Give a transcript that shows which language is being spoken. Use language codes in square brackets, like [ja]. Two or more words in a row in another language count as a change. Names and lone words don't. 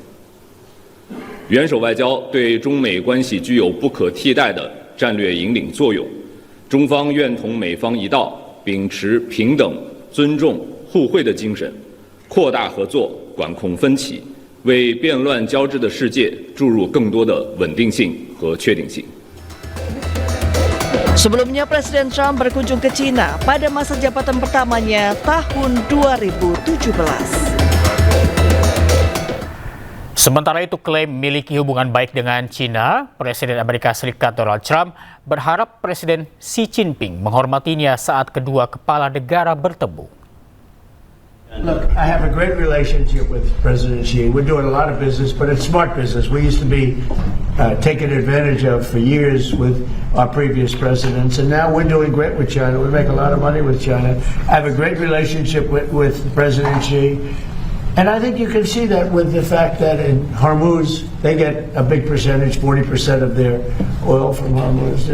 [zh] 元首外交对中美关系具有不可替代的战略引领作用。中方愿同美方一道，秉持平等、尊重、互惠的精神，扩大合作，管控分歧，为变乱交织的世界注入更多的稳定性和确定性。 [id] Sebelumnya, Presiden Trump berkunjung ke China pada masa jabatan pertamanya tahun 2017. Sementara itu, klaim memiliki hubungan baik dengan China, Presiden Amerika Serikat Donald Trump berharap Presiden Xi Jinping menghormatinya saat kedua kepala negara bertemu. [en] Look, I have a great relationship with President Xi. We're doing a lot of business, but it's smart business. We used to be taken advantage of for years with our previous presidents, and now we're doing great with China. We make a lot of money with China. I have a great relationship with President Xi, and I think you can see that with the fact that in Hormuz, they get a big percentage, 40% of their oil from Hormuz.